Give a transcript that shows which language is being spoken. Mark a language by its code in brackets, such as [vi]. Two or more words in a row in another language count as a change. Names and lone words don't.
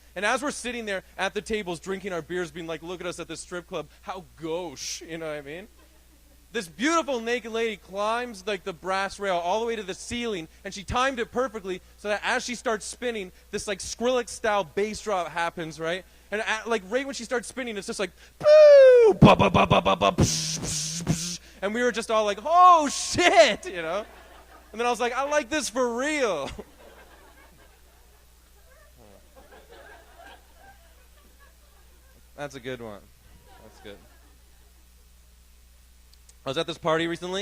[en] And as we're sitting there at the tables drinking our beers, being like, look at us at this strip club, how gauche, you know what I mean? This beautiful naked lady climbs, like, the brass rail all the way to the ceiling, and she timed it perfectly so that as she starts spinning, this, like, Skrillex-style bass drop happens, right? And, like, right when she starts spinning, it's just like, boo! Ba ba ba ba ba ba psh, psh, psh. And we were just all like, oh, shit, you know? And then I was like, I like this for real. That's a good one. That's good. I was at this party recently.